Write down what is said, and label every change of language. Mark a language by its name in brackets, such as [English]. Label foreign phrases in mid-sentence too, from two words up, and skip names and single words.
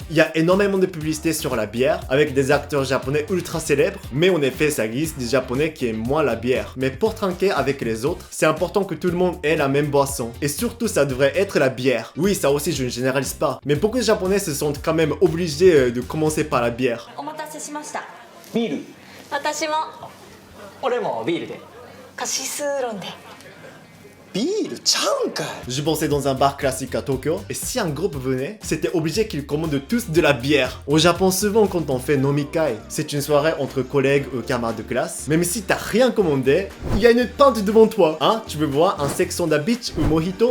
[French] Il y a énormément de publicités sur la bière, avec des acteurs japonais ultra célèbres, mais en effet, ça existe des Japonais qui aiment moins la bière. Mais pour trinquer avec les autres, c'est important que tout le monde ait la même boisson. Et surtout, ça devrait être la bière. Oui, ça aussi, je ne généralise pas. Mais beaucoup de Japonais se sentent quand même obligés de commencer par la bière. [Japanese] ビール私も俺もビールでカシスロンでビールちゃうんかい [French] Je pensais dans un bar classique à Tokyo, et si un groupe venait, c'était obligé qu'ils commandent tous de la bière. Au Japon, souvent quand on fait nomikai, c'est une soirée entre collègues ou camarades de classe, même si t'as rien commandé, il y a une pinte devant toi. Hein, tu veux boire un Sex on the Beach ou mojito?